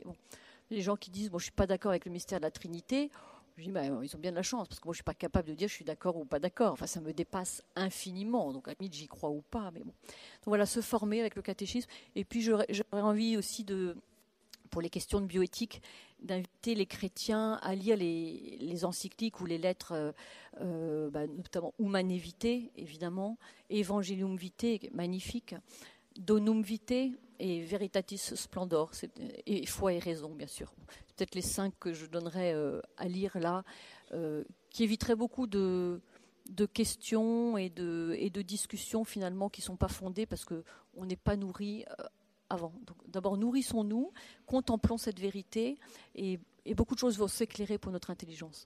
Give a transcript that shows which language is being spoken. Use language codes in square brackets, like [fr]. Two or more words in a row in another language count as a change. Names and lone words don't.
[fr] Les gens qui disent, je ne suis pas d'accord avec le mystère de la Trinité, je dis, ils ont bien de la chance, parce que moi je ne suis pas capable de dire je suis d'accord ou pas d'accord, enfin ça me dépasse infiniment, donc à la limite j'y crois ou pas, mais bon. Donc voilà, se former avec le catéchisme, et puis j'aurais envie aussi pour les questions de bioéthique, d'inviter les chrétiens à lire les encycliques ou les lettres, notamment Humanae Vitae, évidemment, Evangelium Vitae, magnifique, Donum Vitae et Veritatis Splendor, et Foi et Raison, bien sûr. C'est peut-être les 5 que je donnerais à lire là, qui éviteraient beaucoup de questions et de discussions finalement qui ne sont pas fondées parce qu'on n'est pas nourri avant. Donc, d'abord, nourrissons-nous, contemplons cette vérité et beaucoup de choses vont s'éclairer pour notre intelligence.